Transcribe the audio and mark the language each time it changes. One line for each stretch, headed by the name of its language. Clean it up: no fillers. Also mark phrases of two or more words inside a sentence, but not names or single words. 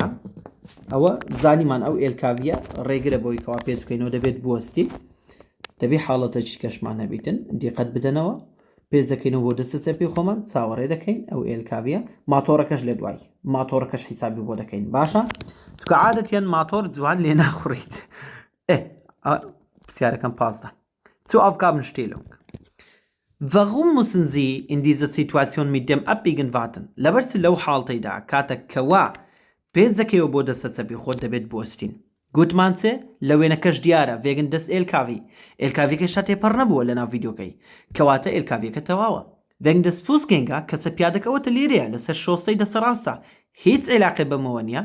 Central Kurdish: ئەوە زانیمان ئەو ئێلکاڤیە ڕێگرە بۆی کەوا پێش بکەینەوە دەبێت بوەستی، دەبێت حاڵەتەی کەشمان هەبیتن دیقەت بدەنەوە. پێش دەکەینەوە بۆ دەستە چەپی خۆمان چاوەڕێ دەکەین ئەو ئێلکاڤیە. ماتۆڕەکەش لە دوای ماتۆڕەکەش حیسابی بۆ دەکەین. باشە چکە عادەتیان ماتۆر جوان لێ ناخوڕیت. پرسیارەکەم پازدا
German: zu Aufgabenstellung. Warum müssen Sie in dieser Situation mit dem Abbiegen warten?
Central Kurdish: لەبەرچ لەو حاڵتەیدا کاتێک کەوا پێش دەکەیەوە بۆ دەستە چەپی خۆت دەبێت بوەستین. گوتمان چێ لە وێنەکەش دیارە
German: wegen des
Central Kurdish: ئێلکاڤیەکەشتا تێپەڕ نەبووە لە ناو ڤیدیۆکەی، کەواتە ئێلکاڤیەکە تەواوە.
German: wegen des Fußgängers
Central Kurdish: کەسە پیادەکەوەتە لێرەیە لەسەر شۆسەی دەسە ڕاستە، هیچ عێلاقێ بەمەوە نییە.